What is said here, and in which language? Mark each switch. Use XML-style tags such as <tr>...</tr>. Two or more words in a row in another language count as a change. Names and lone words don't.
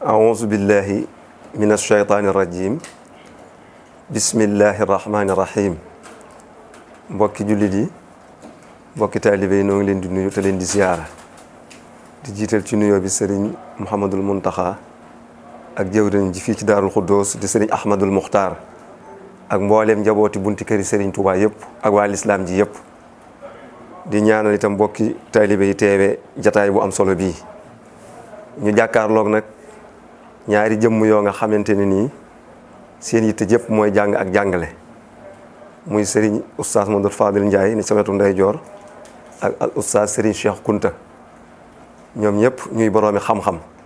<ar>أعوذ بالله من الشيطان الرجيم بسم الله الرحمن الرحيم</ar> <wo>mbokki jullit yi mbokki taalibe yi noo ngi leen di nuyu te leen di ziyaara di jiital ci nuyoo bi sëriñ Mouhamadul Muntaxa ak jëwriñ ji fii ci Daarul Xuddoos di sëriñ Ahmadul Muxtaar ak mbooleem njabooti bunti këri sëriñ Touba yëpp ak waa lislaam ji yëpp di ñaanal itam mbokki taalibe yi teewe jataay bu am solo bii ñu jàkkaarloog nag ñaari jëmm yoo nga xamante ne nii seen yitte jëpp mooy jàng ak jàngale muy sëriñ oustaz Modou Fadil Ndiaye ni sama wetu ndeyjoor ak al oustaz sëriñ Cheikh Kunta ñoom ñëpp ñuy boroomi xam-xam</wo>